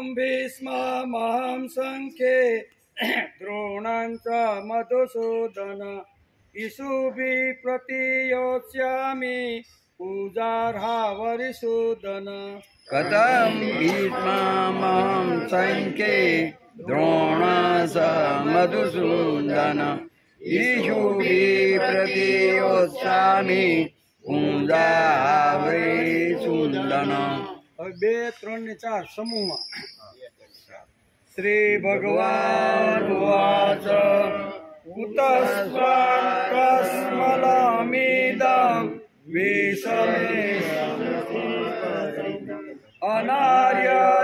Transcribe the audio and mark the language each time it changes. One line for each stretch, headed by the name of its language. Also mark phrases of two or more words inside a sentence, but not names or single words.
Sanskrit: भीष्ममहं संख्ये द्रोणं च मधुसूदन इषुभिः प्रतियोत्स्यामि पूजार्हा वरिसूदन कथं भीष्ममहं संख्ये द्रोणं च मधुसूदन इषुभिः प्रतियोत्स्यामि पूजार्हा
Gujarati: બે ત્રણ ને ચાર સમૂહમાં
Sanskrit: શ્રી ભગવાન ઉવાચ कुतस्त्वाकस्मलमिदं विषमे अनार्य